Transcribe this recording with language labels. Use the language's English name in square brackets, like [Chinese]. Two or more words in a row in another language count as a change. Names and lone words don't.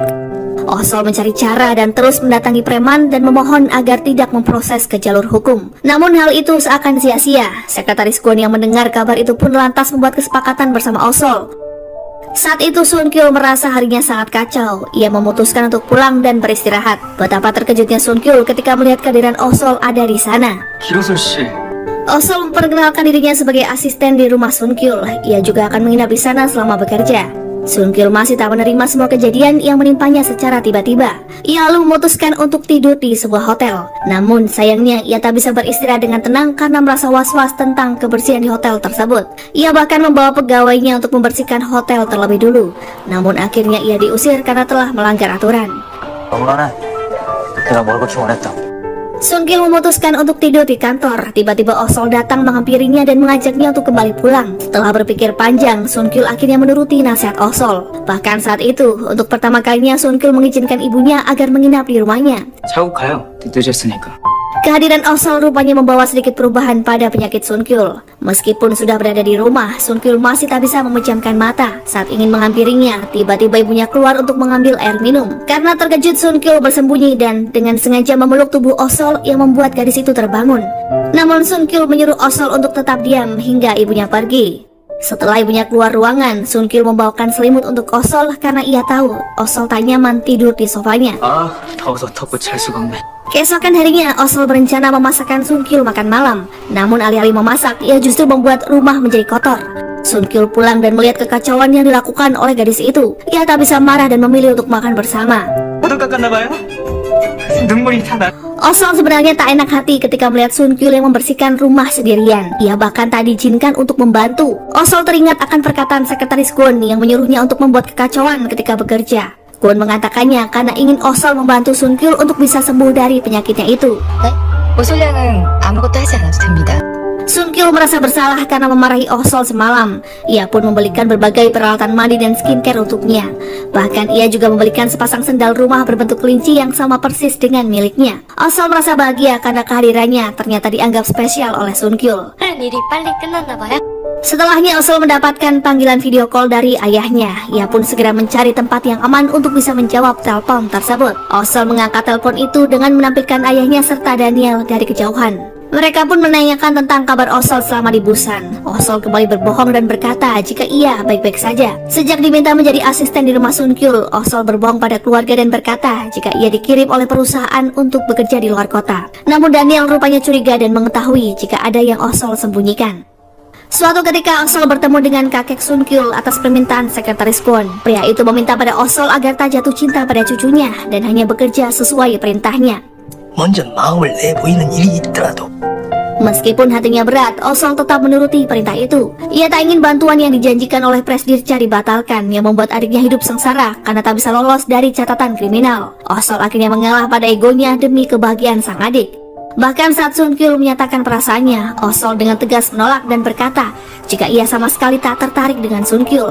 [Indonesian] Osol mencari cara dan terus mendatangi preman dan memohon agar tidak memproses ke jalur hukum. Namun hal itu seakan sia-sia. Sekretaris Gon yang mendengar kabar itu pun lantas membuat kesepakatan bersama Osol. Saat itu Sun Kyul merasa harinya sangat kacau. Ia memutuskan untuk pulang dan beristirahat. Betapa terkejutnya Sun Kyul ketika melihat kehadiran Osol ada di sana. [Korean] 기로솔 씨. [Indonesian] Osol memperkenalkan dirinya sebagai asisten di rumah Sun Kyul. Ia juga akan menginap di sana selama bekerja. Sun Kyul masih tak menerima semua kejadian yang menimpanya secara tiba-tiba. Ia lalu memutuskan untuk tidur di sebuah hotel. Namun sayangnya ia tak bisa beristirahat dengan tenang karena merasa was-was tentang kebersihan di hotel tersebut. Ia bahkan membawa pegawainya untuk membersihkan hotel terlebih dulu. Namun akhirnya ia diusir karena telah melanggar aturan. [Korean] 너무나 내가 뭘 그렇게 원했다. [Indonesian] Sun Kyul memutuskan untuk tidur di kantor. Tiba-tiba Osol datang menghampirinya dan mengajaknya untuk kembali pulang. Setelah berpikir panjang, Sun Kyul akhirnya menuruti nasihat Osol. Bahkan saat itu, untuk pertama kalinya Sun Kyul mengizinkan ibunya agar menginap di rumahnya. [Korean] 자고 가요. 늦으셨으니까. [Indonesian] Kehadiran Osol rupanya membawa sedikit perubahan pada penyakit Sun Kyul. Meskipun sudah berada di rumah, Sun Kyul masih tak bisa memejamkan mata. Saat ingin menghampirinya, tiba-tiba ibunya keluar untuk mengambil air minum. Karena terkejut, Sun Kyul bersembunyi dan dengan sengaja memeluk tubuh Osol yang membuat gadis itu terbangun. Namun Sun Kyul menyuruh Osol untuk tetap diam hingga ibunya pergi. Setelah ibunya keluar ruangan, Sun Kyul membawakan selimut untuk Osol karena ia tahu Osol tak nyaman tidur di sofanya. [Korean] 아, 더워서 덮고 잘 수가 없네. [Indonesian] Keesokan harinya, Osol berencana memasakkan Sun Kyul makan malam. Namun alih-alih memasak, ia justru membuat rumah menjadi kotor. Sun Kyul pulang dan melihat kekacauan yang dilakukan oleh gadis itu. Ia tak bisa marah dan memilih untuk makan bersama. [Korean] 모두 깎았나 봐요? 눈물이 다 나. [Indonesian] Osol sebenarnya tak enak hati ketika melihat Sun Kyul yang membersihkan rumah sendirian. Ia bahkan tak diizinkan untuk membantu. Osol teringat akan perkataan sekretaris Kwon yang menyuruhnya untuk membuat kekacauan ketika bekerja. Kwon mengatakannya karena ingin Osol membantu Sun Kyul untuk bisa sembuh dari penyakitnya itu. [Korean] 네? 오솔량은 아무것도 하지 않아도 됩니다. [Indonesian] Sun Kyul merasa bersalah karena memarahi Osol semalam. Ia pun membelikan berbagai peralatan mandi dan skincare untuknya. Bahkan ia juga membelikan sepasang sendal rumah berbentuk kelinci yang sama persis dengan miliknya. Osol merasa bahagia karena kehadirannya ternyata dianggap spesial oleh Sun Kyul. [Korean] 하는 일이 빨리 끝났나 봐요? [Indonesian] Setelahnya Osol mendapatkan panggilan [English] video call [Indonesian] dari ayahnya. Ia pun segera mencari tempat yang aman untuk bisa menjawab telepon tersebut. Osol mengangkat telepon itu dengan menampilkan ayahnya serta Daniel dari kejauhan. Mereka pun menanyakan tentang kabar Osol selama di Busan. Osol kembali berbohong dan berkata jika ia baik-baik saja. Sejak diminta menjadi asisten di rumah Sun Kyul, Osol berbohong pada keluarga dan berkata jika ia dikirim oleh perusahaan untuk bekerja di luar kota. Namun Daniel rupanya curiga dan mengetahui jika ada yang Osol sembunyikan. Suatu ketika Osol bertemu dengan kakek Sun Kyul atas permintaan sekretaris Kwon. Pria itu meminta pada Osol agar tak jatuh cinta pada cucunya dan hanya bekerja sesuai perintahnya. [Korean] 먼저 마음을 내보이는 일이 있더라도 [Indonesian] Meskipun hatinya berat, Osol tetap menuruti perintah itu. Ia tak ingin bantuan yang dijanjikan oleh Presdirca dibatalkan yang membuat adiknya hidup sengsara karena tak bisa lolos dari catatan kriminal. Osol akhirnya mengalah pada egonya demi kebahagiaan sang adik. Bahkan saat Sun Kyul menyatakan perasaannya, Osol dengan tegas menolak dan berkata jika ia sama sekali tak tertarik dengan Sun Kyul.